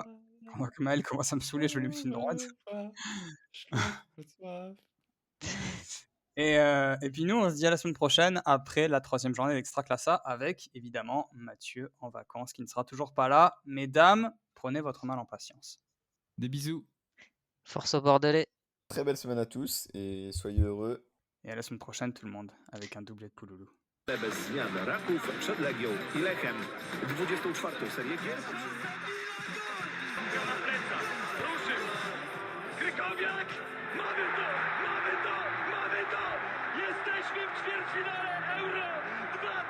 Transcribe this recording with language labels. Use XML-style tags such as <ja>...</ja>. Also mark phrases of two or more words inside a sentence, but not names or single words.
<fr>Pendant que Maël commence à me saouler, je vais lui mettre une droite. Et puis nous, on se dit à la semaine prochaine après la 3e journée d'Extraclassa avec évidemment Mathieu en vacances qui ne sera toujours pas là. Mesdames, prenez votre mal en patience. Des bisous. Force au Bordelais. Très belle semaine à tous et soyez heureux. Et à la semaine prochaine tout le monde avec un doublé de Pouloulou.</fr> <pl>Bez zmian Raków przed Legią i Lechem. 24. serię gier. Na plecach, ruszył! Krykowiak! Mamy to! Mamy to! Mamy to! Jesteśmy w ćwierćfinale Euro 2016!</pl>